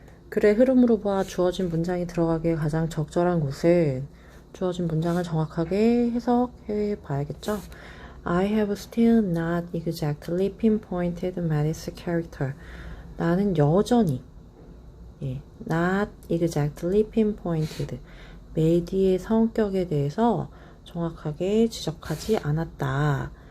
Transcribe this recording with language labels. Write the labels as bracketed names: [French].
[Korean] 글의 흐름으로 보아 주어진 문장이 들어가기에 가장 적절한 곳은 주어진 문장을 정확하게 해석해 봐야겠죠. [English] I have still not exactly pinpointed Maddie's character. [Korean] 나는 여전히 [English] not exactly pinpointed. [Korean] 메디의 성격에 대해서 정확하게 지적하지 않았다.